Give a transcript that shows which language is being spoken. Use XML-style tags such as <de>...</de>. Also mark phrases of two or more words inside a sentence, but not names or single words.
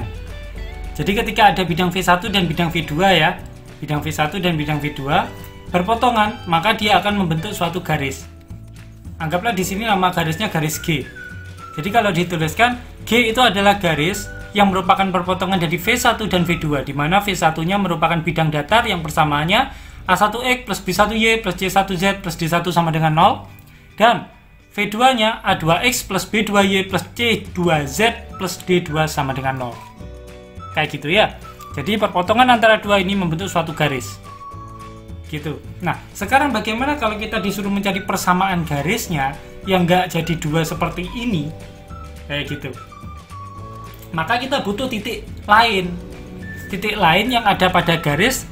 <id>Jadi ketika ada bidang V1 dan bidang V2 ya, bidang V1 dan bidang V2 berpotongan, maka dia akan membentuk suatu garis. Anggaplah di sini nama garisnya garis G. Jadi kalau dituliskan, G itu adalah garis yang merupakan perpotongan dari V1 dan V2, di mana V1-nya merupakan bidang datar yang persamaannya A1X plus B1Y plus C1Z plus D1 sama dengan 0, dan V2-nya A2X plus B2Y plus C2Z plus D2 sama dengan 0. Kayak gitu ya. Jadi perpotongan antara dua ini membentuk suatu garis. Gitu. Nah, sekarang bagaimana kalau kita disuruh mencari persamaan garisnya yang nggak jadi dua seperti ini? Kayak gitu. Maka kita butuh titik lain. Titik lain yang ada pada garis.</id>